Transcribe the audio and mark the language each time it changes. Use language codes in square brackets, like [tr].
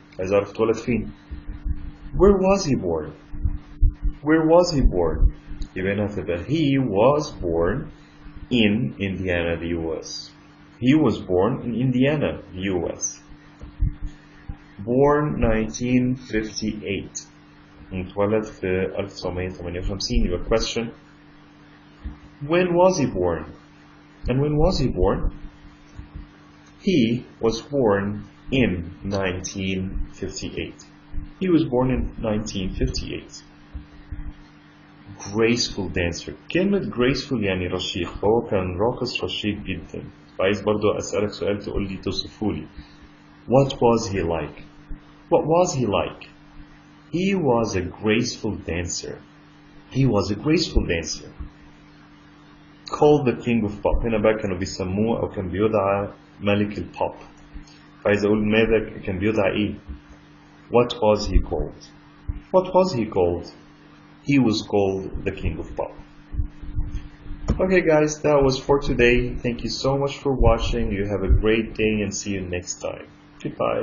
[en] عايز أعرف اتولد فين؟ Where was he born? Where was he born? يبقى هنا هتبقى he was born in Indiana, the US. He was born in Indiana, the US. [ar] Born 1958. اتولد في 1958. يبقى question. [en] When was he born? And when was he born? He was born in 1958. He was born in 1958. Graceful dancer. [ar] كلمة graceful يعني رشيق. هو كان راقص رشيق جدا. فعايز برضو أسألك سؤال تقول لي توصفولي. [en] What was he like? What was he like? He was a graceful dancer. He was a graceful dancer. Called the king of pop. [ar] هنا بقى كانوا بيسموه أو كان بيدعى ملك البوب. فعايز أقول ماذا كان بيدعى إيه؟ What was he called? [en] What was he called? He was called the king of pop. Okay guys, that was for today. Thank you so much for watching. You have a great day and see you next time. Goodbye.